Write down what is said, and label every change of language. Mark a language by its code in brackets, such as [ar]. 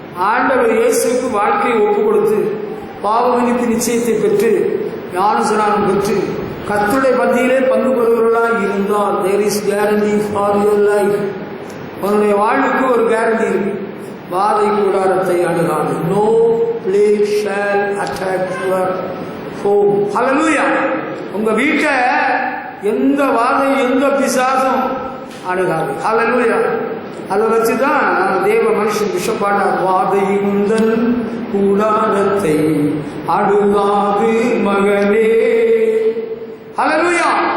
[ta] ஆண்டவர் இயேசுக்கு வாழ்க்கையை ஒப்பு கொடுத்து பாவ மன்னிப்பு நிச்சயத்தை பெற்று ஞானஸ்நானம் பெற்று கர்த்தருடைய பந்தியிலே பங்கு பெறுவர்களாக இருந்தால் [en] there is guarantee for your life. [ta] உன்னுடைய வாழ்வுக்கு ஒரு கேரண்டி இருக்கு. வாதை கூடாரத்தை அணுகாது. [en] No plague shall attack your home. [ta] ஹல்லேலூயா. உங்க வீட்டை எந்த வாதை எந்த பிசாசும் அணுகாது. ஹல்லேலூயா. அதை வச்சுதான் தேவ மனுஷன் விஷப்பாட்டார். வாதை உந்தன் கூடாரத்தை அணுகாது மகனே. ஹல்லேலூயா.